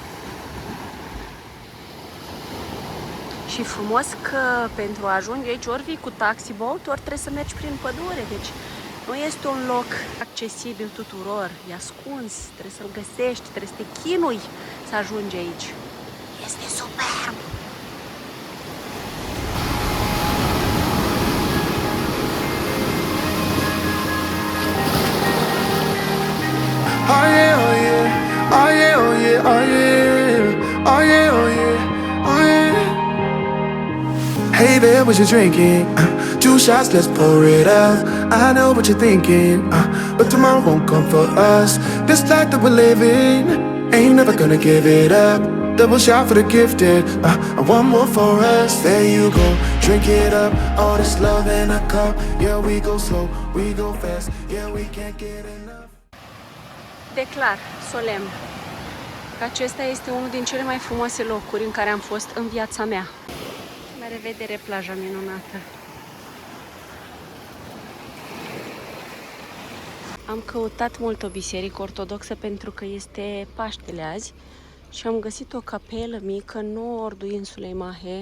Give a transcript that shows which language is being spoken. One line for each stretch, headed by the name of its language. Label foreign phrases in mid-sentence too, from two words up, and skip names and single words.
Romanian: Și frumos că pentru a ajunge aici ori vii cu
English: taxi boat,
Romanian: ori trebuie să mergi prin pădure. Deci nu este un loc accesibil tuturor, e ascuns, trebuie să-l găsești, trebuie să te chinui să ajungi aici. Este superb!
English: Oh yeah, oh yeah, oh yeah, oh yeah, oh yeah, oh yeah, oh yeah, oh yeah. Hey there, what you drinking? 2 shots, let's pour it up. I know what you're thinking, but tomorrow won't come for us. This life that we're living, ain't never gonna give it up. Double shot for the gifted, and one more for us. There you go, drink it up. All this love in a cup. Yeah, we go slow, we go fast. Yeah, we can't get enough.
Romanian: Declar solemn că acesta este unul din cele mai frumoase locuri în care am fost în viața mea. La revedere, plaja minunată! Am căutat mult o biserică ortodoxă pentru că este Paștele azi și am găsit o capelă mică în nordul insulei Mahe.